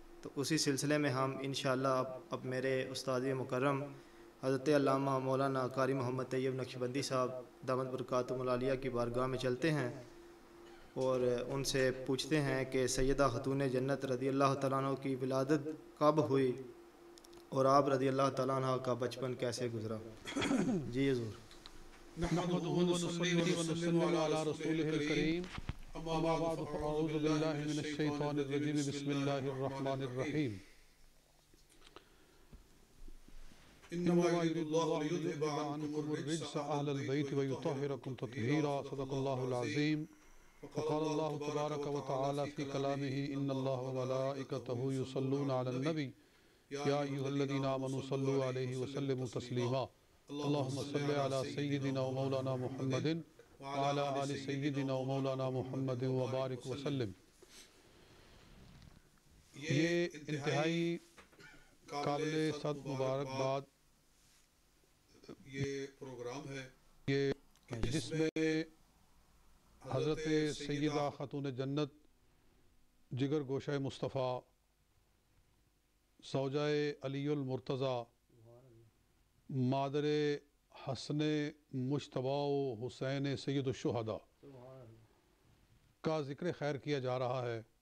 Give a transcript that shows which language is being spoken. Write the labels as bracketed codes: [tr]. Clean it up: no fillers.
[ur] تو اسی سلسلے میں ہم انشاءاللہ اب میرے استاد مکرم حضرت علامہ مولانا قاری محمد طیب نقشبندی صاحب دامت برکاتہم العالیہ کی بارگاہ میں چلتے ہیں اور ان سے پوچھتے ہیں کہ سیدہ خاتون جنت رضی اللہ تعالیٰ عنہ کی ولادت کب ہوئی اور آپ رضی اللہ تعالیٰ عنہ کا بچپن کیسے گزرا. جی حضور. [ar] نحمده ونصلي ونسلم على رسوله الكريم اما بعد فاعوذ بالله من الشيطان الرجيم بسم الله الرحمن الرحيم انما يريد الله ليذهب عنكم الرجس اهل البيت ويطهركم تطهيرا صدق الله العظيم. وقال الله تبارك وتعالى في كلامه ان الله وملائكته يصلون على النبي يا ايها الذين امنوا صلوا عليه وسلموا تسليما. اللهم صل على سيدنا ومولانا محمد وعلى آل سيدنا ومولانا محمد وبارک وسلم. [ur] یہ انتہائی قابل صد مبارکباد یہ پروگرام ہے جس میں حضرت سیدہ خاتون جنت جگر گوشہ مصطفیٰ زوجہ علی المرتضیٰ مادر حسن مجتبیٰ و حسین سید الشہداء کا ذکر خیر کیا جا رہا ہے.